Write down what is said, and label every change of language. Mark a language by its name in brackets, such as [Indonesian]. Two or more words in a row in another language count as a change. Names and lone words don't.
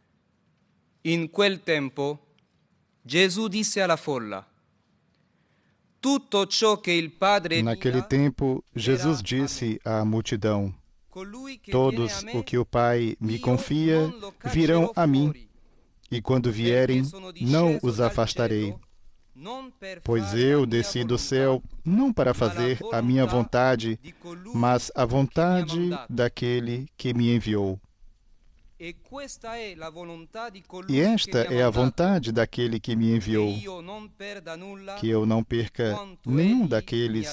[Italian] In quel tempo Gesù disse alla folla: tutto ciò che il Padre [Portuguese] Naquele [Italian] mia, [Portuguese] tempo, Jesus disse à multidão: [Italian] colui che viene [Portuguese] Todos [Italian] a me, [Portuguese] o que o Pai me [Italian] io [Portuguese] confia [Italian] non lo [Portuguese] virão [Italian] caccerò [Portuguese] a mim, [Italian] fuori, [Portuguese] e quando [Italian] perché [Portuguese] vierem, [Italian] sono [Portuguese] não [Italian] disceso [Portuguese] os [Italian] dal [Portuguese] afastarei. [Italian] cielo, non per [Portuguese] Pois [Italian] fare la [Portuguese] eu [Italian] mia [Portuguese] desci do [Italian] volontà, [Portuguese] céu não para [Italian] ma la [Portuguese] fazer a minha vontade, [Italian] di colui [Portuguese] mas a [Italian] che mi ha [Portuguese] vontade [Italian] mandato. [Portuguese] daquele que me enviou. [Italian] E questa è la volontà di colui [Portuguese] E esta [Italian] che mi ha [Portuguese] é a [Italian] mandato, [Portuguese] vontade daquele que me [Italian] che [Portuguese] enviou, [Italian] io non perda nulla [Portuguese] que eu não perca [Italian] quanto [Portuguese] nenhum [Italian] egli mi ha [Portuguese] daqueles